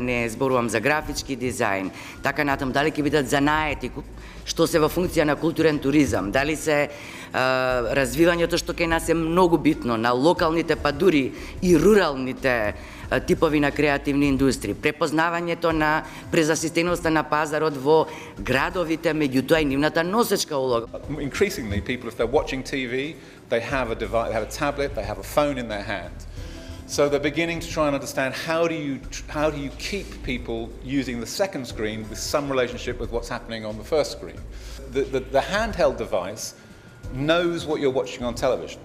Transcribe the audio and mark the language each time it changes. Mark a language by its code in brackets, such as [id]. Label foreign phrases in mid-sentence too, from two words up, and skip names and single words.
[mk] не зборувам за графички дизајн, така натаму, дали ќе бидат занаети, што се во функција на културен туризам, дали се развивањето што кај нас е многу битно на локалните, па дури и руралните типови на креативни индустрии, препознавањето на презасистеността на пазарот во градовите, меѓутоа и нивната носечка улога. [en] Increasingly, people, if they're watching TV, they have a device, they have a tablet, they have a phone in their hand. So they're beginning to try and understand how do you keep people using the second screen with some relationship with what's happening on the first screen. The handheld device knows what you're watching on television.